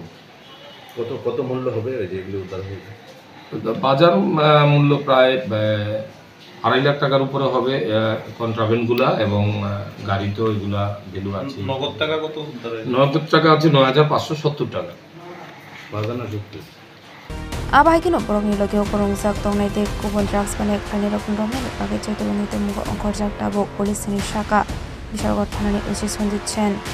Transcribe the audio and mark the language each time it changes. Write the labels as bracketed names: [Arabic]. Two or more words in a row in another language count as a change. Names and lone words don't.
[Bangla] কত মূল্য হবে যেগুলো উদ্ধার হয়েছে বাজার মূল্য প্রায় 2.5 লাখ টাকার উপরে হবে কন্ট্রাভেন্টগুলা এবং গাড়িতেও এগুলা ভ্যালু আছে নগদ টাকা কত নগদ টাকা আছে 9570 টাকা বাজানা যুক্ত [Kok Borok] आबाहिकनो बरकनि लगियो करंजाक तंनायते गुबुन ड्राग्स पाने खाइने रकम रमने बागे चैतन्यते मुग अंखरजाक दाबो पुलिसनि शाखा बिशालगढ़ थानानि ओसि सन्जित सेन